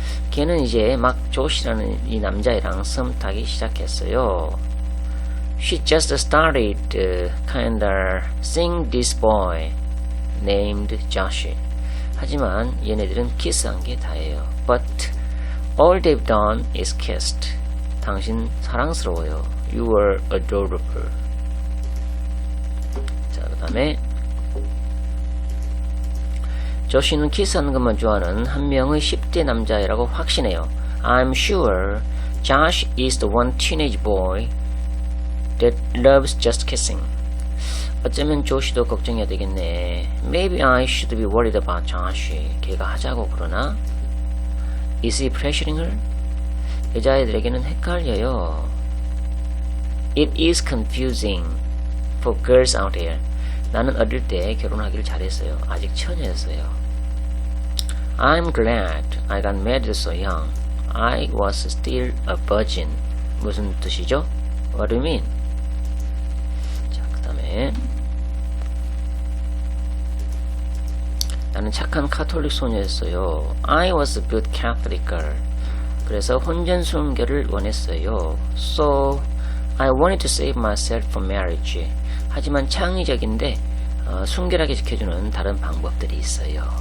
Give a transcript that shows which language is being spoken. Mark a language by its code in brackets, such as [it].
[ko] 걔는 이제 막 조시라는 이 남자애랑 썸 타기 시작했어요. [en] She just started kinda seeing this boy named Josh. [ko] 하지만 얘네들은 키스한 게 다예요. [en] But all they've done is kissed. [ko] 당신 사랑스러워요. [en] You were adorable. [ko] 자, 그 다음에 조시는 키스하는 것만 좋아하는 한 명의 10대 남자애라고 확신해요. [en] I'm sure Josh is the one teenage boy that loves just kissing. [ko] 어쩌면 조시도 걱정해야 되겠네. [en] Maybe I should be worried about Josh. [ko] 걔가 하자고 그러나? [en] Is he pressuring her? [ko] 여자애들에게는 헷갈려요. [en] It is confusing for girls out there. [ko] 나는 어릴 때 결혼하기를 잘했어요. 아직 처녀였어요. [en] I'm glad I got married so young. I was still a virgin. [ko] 무슨 뜻이죠? [en] What do you mean? [ko] 자, 그 다음에 나는 착한 카톨릭 소녀였어요. [en] I was a good Catholic girl. [ko] 그래서 혼전 순결을 원했어요. [en] So I wanted to save myself from marriage. [ko] 하지만 창의적인데 순결하게 지켜주는 다른 방법들이 있어요.